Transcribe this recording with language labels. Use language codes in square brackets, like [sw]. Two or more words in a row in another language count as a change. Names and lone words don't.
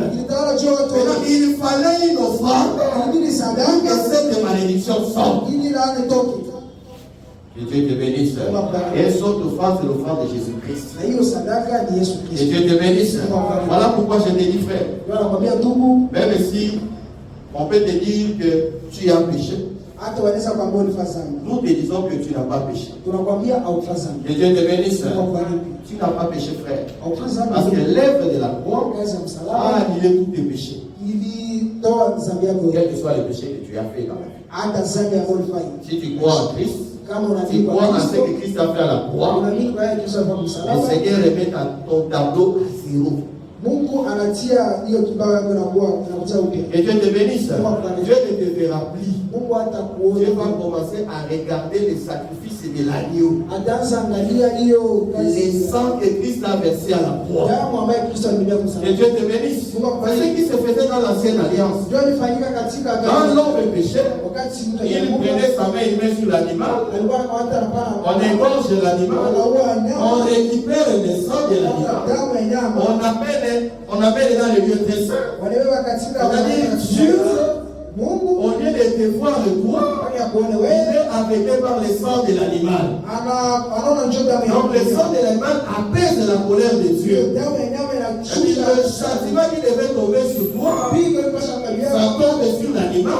[fr] Il fallait une offrande que cette malédiction sorte. Que Dieu te bénisse. Et cette offrande, c'est l'offrande de Jésus-Christ. Que Dieu te bénisse. Voilà pourquoi je te dis, frère. Même si on peut te dire que tu as péché, [sw] hata wanaweza kuambia ulifanya dhambi. [fr] Nous te disons que tu n'as pas péché. [sw] Tunakwambia haufanya dhambi. [fr] Que Dieu te bénisse. Tu n'as pas péché, frère. Parce que l'œuvre de la croix a annulé tous tes péchés. Quel que soit le péché que tu as fait dans la vie. Si tu crois en Christ, tu crois en ce que Christ a fait à la croix, le Seigneur remet ton tableau à zéro. [sw] Mungu anatia hiyo kibao yako na kuwa inakuja upya. [fr] Et Dieu te bénisse. Dieu ne te verra plus. [sw] Mungu atakuona. [fr] Dieu va commencer à regarder les sacrifices de l'agneau. [sw] Ataanza angalia hiyo [fr] les sangs que Christ a versé à la croix. [sw] Damu ambayo Kristo alimimina kwa msalaba. [fr] Que Dieu te bénisse. C'est ce qui se faisait dans l'ancienne alliance. [sw] Ndio ilifanyika katika [fr] quand l'homme péchait, [sw] wakati mtu [fr] il prenait sa main, il met sur l'animal. [sw] Alikuwa anakamata na pana. [fr] On égorge l'animal. On récupère le sang de l'animal. [sw] Damu ya nyama. [fr] On appelle dans le lieu très saint. C'est-à-dire Dieu, au lieu de te voir toi, il est aveuglé par le sang de l'animal. Donc le sang de l'animal apaise la colère de Dieu. Le châtiment qui devait tomber sur toi, ça tombe sur l'animal.